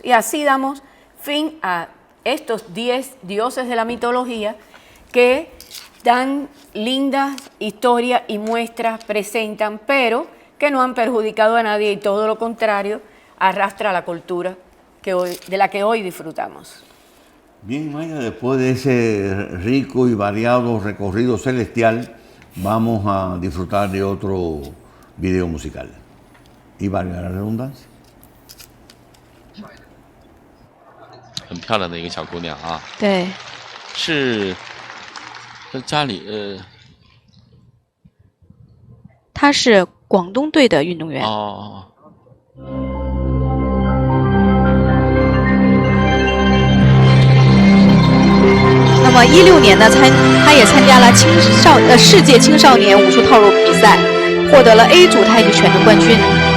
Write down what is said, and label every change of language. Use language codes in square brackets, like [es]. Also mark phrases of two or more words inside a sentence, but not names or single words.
[es] Y así damos fin a estos 10 dioses de la mitología que dan lindas historias y muestras, presentan, pero que no han perjudicado a nadie y todo lo contrario, arrastra la cultura de la que hoy disfrutamos. Bien, Maya, después de ese rico y variado recorrido celestial, vamos a disfrutar de otro video musical. Y valga la redundancia. [zh] 很漂亮的一个小姑娘啊，对，是家里他是广东队的运动员。哦，那么16年呢，他也参加了世界青少年武术套路比赛，获得了 A 组太极拳的冠军。